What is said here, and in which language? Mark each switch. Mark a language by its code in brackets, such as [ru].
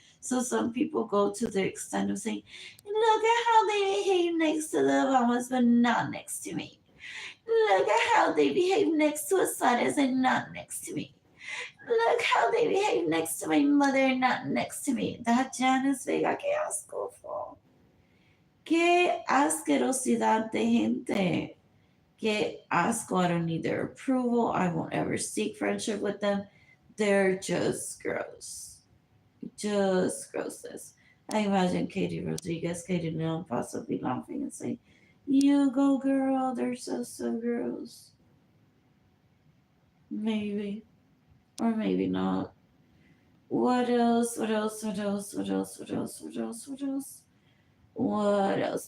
[en] So some people go to the extent of saying, look at how they behave next to the Obamas, but not next to me. Look at how they behave next to Asadas and not next to me. Look how they behave next to my mother and not next to me. That [es] Janice Vega, qué asco, fo. Qué asquerosidad de gente. Qué asco. [en] I don't need their approval. I won't ever seek friendship with them. They're just gross. Just grossness. I imagine Katie Rodriguez, Katie Leon possibly laughing and saying, you go, girl. They're so gross. Maybe. Or maybe not. What else? What else? What else? What else? What else? What else? What else? What else?